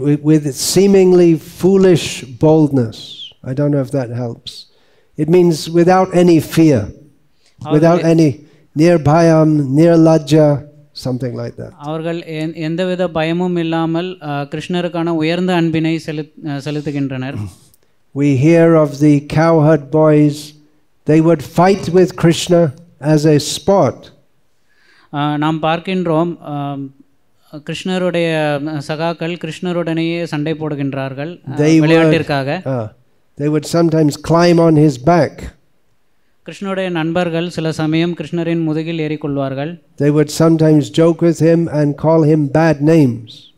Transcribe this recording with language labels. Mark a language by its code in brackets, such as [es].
[en] with seemingly foolish boldness. I don't know if that helps. It means without any fear, without any near bhayam, near lajja, something like that. [ta] அவர்கள் எந்தவித பயமும் இல்லாமல் கிருஷ்ணருக்கான உயர்ந்த அன்பினை செலுத்துகின்றனர். [en] We hear of the cowherd boys, they would fight with Krishna as a sport. [ta] நாம் பார்க்கின்றோம் கிருஷ்ணருடைய சகாக்கள் கிருஷ்ணருடனேயே சண்டை போடுகின்றார்கள் விளையாட்டிற்காக. [en] They would sometimes climb on his back. [ta] கிருஷ்ணருடைய நண்பர்கள் சில சமயம் கிருஷ்ணரின் முதுகில் ஏறிக்கொள்வார்கள். [en] They would sometimes joke with him and call him bad names.